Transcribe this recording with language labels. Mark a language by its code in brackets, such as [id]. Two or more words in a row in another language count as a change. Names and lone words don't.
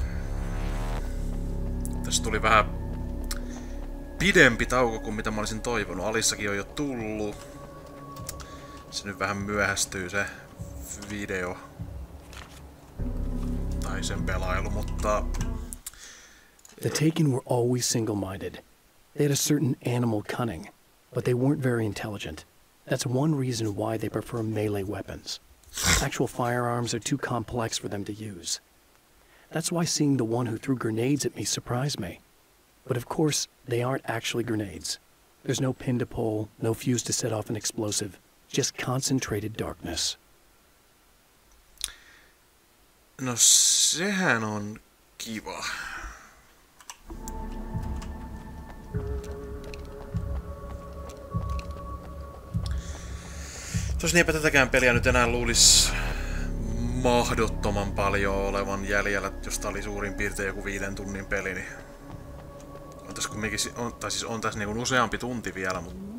[fi] Tässä tuli vähän pidempi tauko kuin mitä mä olisin toivonut. Alissakin on jo tullut. Se nyt vähän myöhästyy se video. Tai sen pelailu, mutta... [en] The Taken were always single-minded. They had a certain animal cunning, but they weren't very intelligent. That's one reason why they prefer melee weapons. Actual firearms are too complex for them to use. That's why seeing the one who threw grenades at me surprised me. But of course, they aren't actually grenades. There's no pin to pull, no fuse to set off an explosive. Just concentrated darkness. [fi] No sehän on kiva. Tos niinpä tätäkään peliä nyt enää luulis mahdottoman paljon olevan jäljellä, jos tää oli suurin piirtein joku 5 tunnin peli, niin on tässä kumminkin, on tässä niinku useampi tunti vielä, mut...